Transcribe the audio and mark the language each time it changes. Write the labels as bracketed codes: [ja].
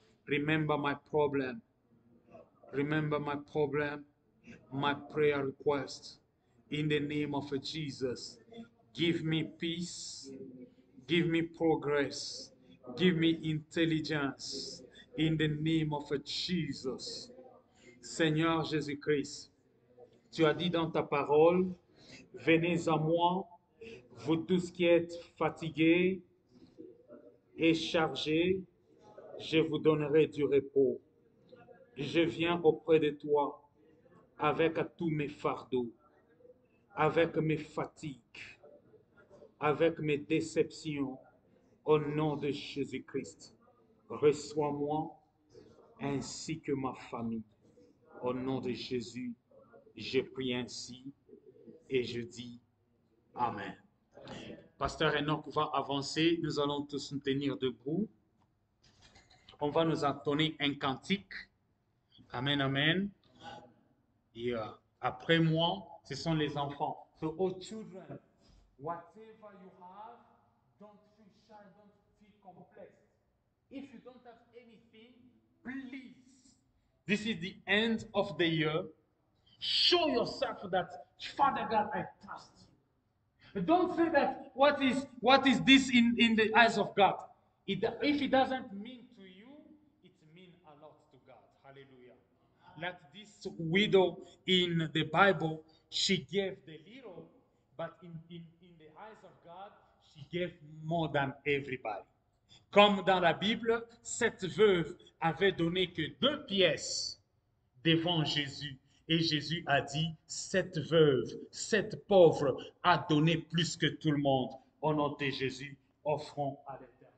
[en] Remember my problem. Remember my problem, my prayer request. In the name of Jesus, give me peace, give me progress, give me intelligence. In the name of Jesus. [fr] Seigneur Jésus-Christ, tu as dit dans ta parole, venez à moi, vous tous qui êtes fatigués et chargés, je vous donnerai du repos. Je viens auprès de toi avec tous mes fardeaux, avec mes fatigues, avec mes déceptions, au nom de Jésus-Christ. Reçois-moi ainsi que ma famille. Au nom de Jésus, je prie ainsi et je dis Amen. Pasteur Enoch va avancer. Nous allons tous nous tenir debout. On va nous entonner un cantique. Amen, amen. Et après moi, ce sont les enfants. [en] So, oh children, whatever you have, don't feel shy, don't feel complex. If you don't have anything, please, this is the end of the year. Show yourself that, Father God, I trust you. Don't say that, what is this in the eyes of God? If it doesn't mean to you, it means a lot to God. Hallelujah. Like this widow in the Bible, she gave the little, but in the eyes of God, she gave more than everybody. [fr] Comme dans la Bible, cette veuve avait donné que 2 pièces devant Jésus. Et Jésus a dit, cette veuve, cette pauvre a donné plus que tout le monde. Au nom de Jésus, offrons à l'Éternel.